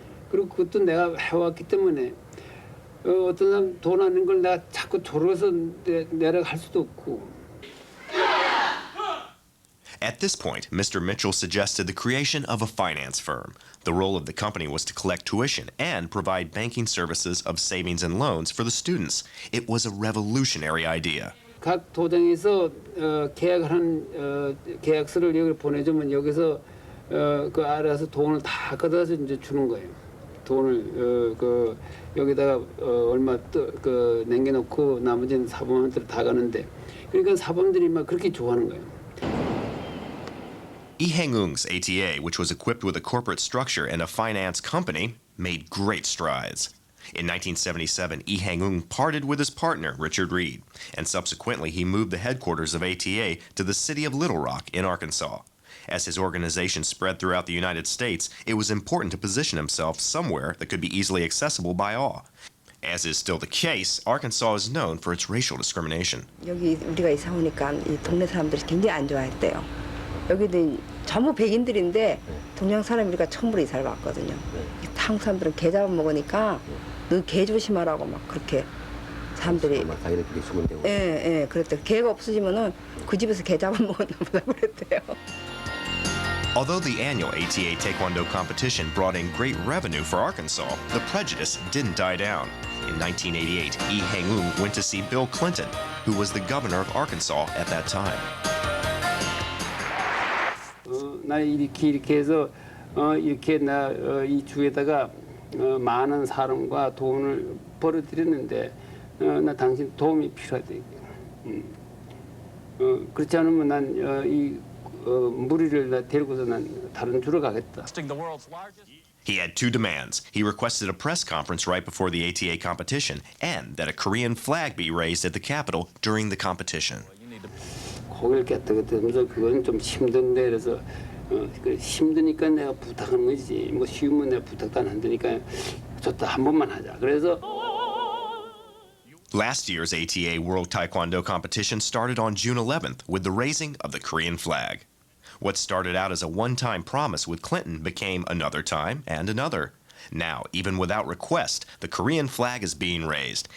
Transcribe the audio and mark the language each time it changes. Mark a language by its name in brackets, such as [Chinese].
[Korean] 그리고 그것도 내가 해왔기 때문에 어떤 사람 돈 아는 걸 내가 자꾸 졸어서 내라 할 수도 없고. [English] At this point, Mr. Mitchell suggested the creation of a finance firm. The role of the company was to collect tuition and provide banking services of savings and loans for the students. It was a revolutionary idea. [Korean] 각 도장에서 계약을 한 계약서를 여기 보내주면 여기서 그 알아서 돈을 다 걷어서 이제 주는 거예요. 돈을 여기다가 얼마 남겨놓고 나머지는 사범한테 다 가는데 그러니까 사범들이 막 그렇게 좋아하는 거예요. [English] Lee Hang-eung's ATA, which was equipped with a corporate structure and a finance company, made great strides. In 1977, Lee Hang-eung parted with his partner, Richard Reed, and subsequently he moved the headquarters of ATA to the city of Little Rock in Arkansas. As his organization spread throughout the United States, it was important to position himself somewhere that could be easily accessible by all. As is still the case, Arkansas is known for its racial discrimination. [Korean] 여기 우리가 이사 오니까 이 동네 사람들이 굉장히 안 좋아했대요. 여기도 전부 백인들인데 동양 사람 우리가 처음으로 이사를 왔거든요. 한국 사람들은 개 잡아먹으니까 너 개 조심하라고 막 그렇게 사람들이 자기들끼리 수군대고. 예, 그랬대. 개가 없어지면은 그 집에서 개 잡아먹었나 보다 그랬대요. [English] Although the annual ATA Taekwondo competition brought in great revenue for Arkansas, the prejudice didn't die down. In 1988, Lee Hang-eung went to see Bill Clinton, who was the governor of Arkansas at that time. [Korean] 나 이렇게 해서 이렇게 나 이 주에다가 많은 사람과 돈을 벌어들였는데 나 당신 도움이 필요하대. 그렇지 않으면 난 이 무리를 데리고서 난 다른 주로 가겠다. [English] He had 2 demands. He requested a press conference right before the ATA competition and that a Korean flag be raised at the Capitol during the competition. [Korean] 고개를 깨뜨리면서 그건 좀 힘든데 그래서 힘드니까 내가 부탁하는 거지. 뭐 쉬우면 내가 부탁도 안 한다니까 좋다 한 번만 하자. 그래서 [English] Last year's ATA World Taekwondo competition started on June 11th with the raising of the Korean flag. What started out as a one-time promise with Clinton became another time and another. Now, even without request, the Korean flag is being raised.